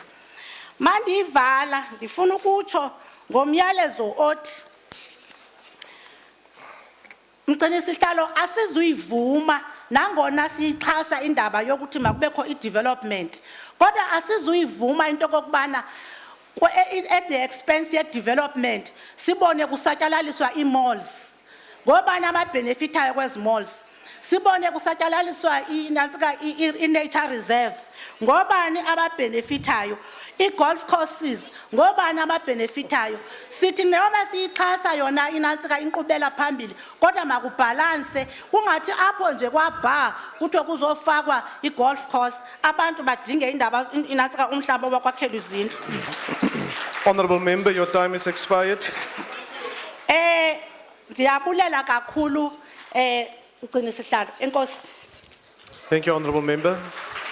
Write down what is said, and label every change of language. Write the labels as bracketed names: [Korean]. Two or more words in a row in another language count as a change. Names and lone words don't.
[Xhosa] Mandiyivala ndifuna ukutsho ngomyalezo othi Mgcini-sihlalo asizuyivuma nangona siyixhasa indaba yokuthi makubekho i-development kodwa asizuyivuma into kokubana [English] at the expense [Xhosa] ye development sibone kusatyalaliswa i-malls ngobani ababenefitayo kwezi malls sibone kusatyalaliswa i-nature reserves ngobani ababenefitayo i- [English] golf courses [Xhosa] ngobani ababenefitayo sithi noma siyixhasa yona inantsika inkqubela phambili kodwa makubhalanse kungathi apho nje kwabha kuthiwe kuzofakwa i- [English] golf course [Xhosa] abantu badinge indaba inantsika umhlaba wakwakhela izindlu. [English] Honourable member, your time is expired. [Xhosa] Ndiyabulela kakhulu Mgcini-sihlalo. Enkosi. [English] Thank you, honourable member.